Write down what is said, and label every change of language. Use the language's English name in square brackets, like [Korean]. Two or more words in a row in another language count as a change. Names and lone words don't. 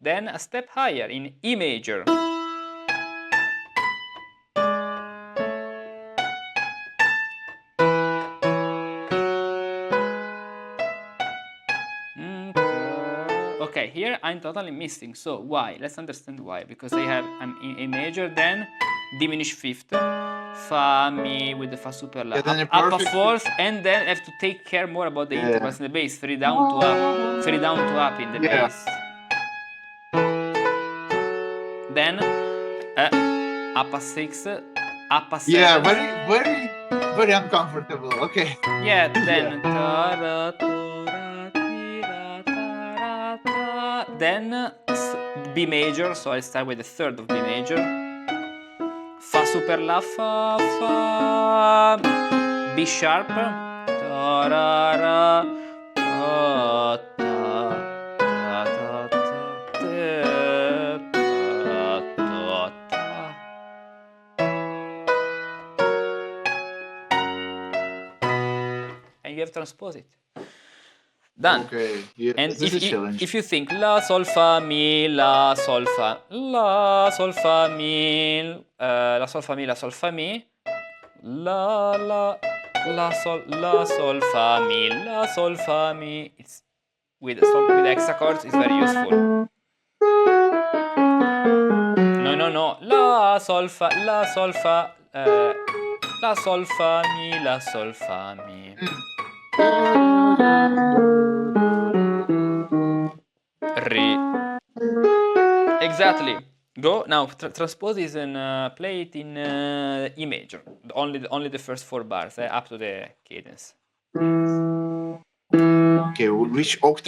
[English] Then a step higher in E major. Okay, here I'm totally missing. So why? Let's understand why. Because I'm in A major, then diminished fifth, fa mi with the fa super la, up a fourth, and then I have to take care more about the intervals in the bass. 3 down to up, 3 down to up in the bass. Then up a 6, up a 7. Yeah, very uncomfortable. Okay. Yeah, then then B major, so I start with the third of B major. Fa super la, fa, fa, B sharp, ta, ra, ra, ta, ta, ta, ta, ta, ta, ta. And you have transposed it. Done. Okay. Yeah, And this is a challenge. if you think la sol fa mi la sol fa la sol fa mi la sol fa mi la sol fa mi la sol fa mi la sol fa mi, it's with hexachords is very useful. No, la sol fa la sol fa mi la sol fa mi. Re. Exactly. Go now. Transpose is in play it in E major. Only the first 4 bars, up to the cadence. Okay, which octave